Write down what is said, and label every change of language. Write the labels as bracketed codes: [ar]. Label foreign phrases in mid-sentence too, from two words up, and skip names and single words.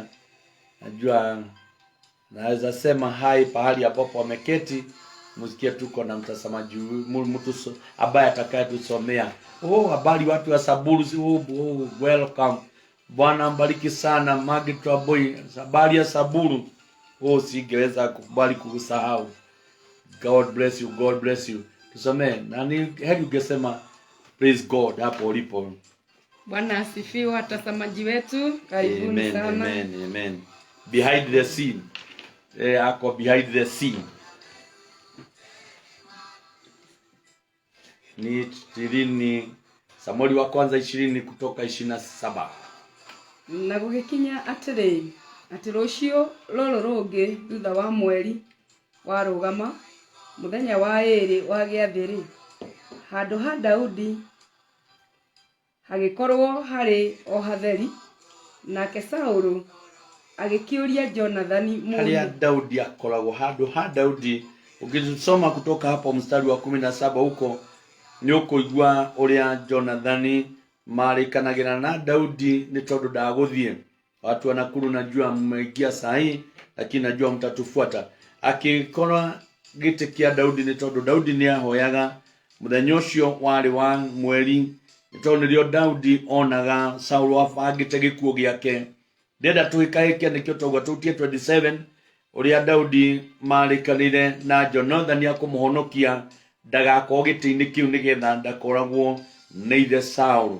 [sw] Najua naweza sema hai pahali hapo ameketi, msikie tuko na mtazamaji mtu ambaye atakayetusomea. Habari watu wa Saburu. Welcome. Bwana mbariki sana Magitwa Boy. Habari ya Saburu. Singeweza kubali kusahau. [en] God bless you, God bless you. [sw] Tusomee. Nani hadi ungesema [en] praise God [sw] hapo ulipo. Bwana asifiwe watazamaji wetu. Karibuni sana. [en] Amen, amen. Behind the scene. Ako behind the scene. [sw] Ni 20 Samueli wa kwanza 20 kutoka 27. [ki] Na gugikinya atiri ati rucio roro rungi thutha wa mweri wa rugama muthenya wa iri wa giathiri handu ha Daudi hagikorwo hari Ohatheli, nake Saulu agikiuria Jonathani haria Daudi akoragwo handu ha Daudi. [sw] Ukisoma kutoka hapo mstari wa 17 [ki] huko ni ukuigua uria Jonathani marikanagira na Daudi ni tondu ndaguthie. [sw] Watu wanakuru najua mmeingia sahi, lakini najua mtatufuata. [ki] Akikora gite kia Daudi ni tondu Daudi ni ahoyaga muthenya ucio wari wa mweri, ni tondu rio Daudi onaga Saulu afagite gikuo giake. Ndenda tuhikaike nikio togwa tutie 27 uria Daudi marikanire na Jonathan akumuhonokia ndagakorwo giti-ini kiu nigetha ndakoragwo ni ithe Saulu.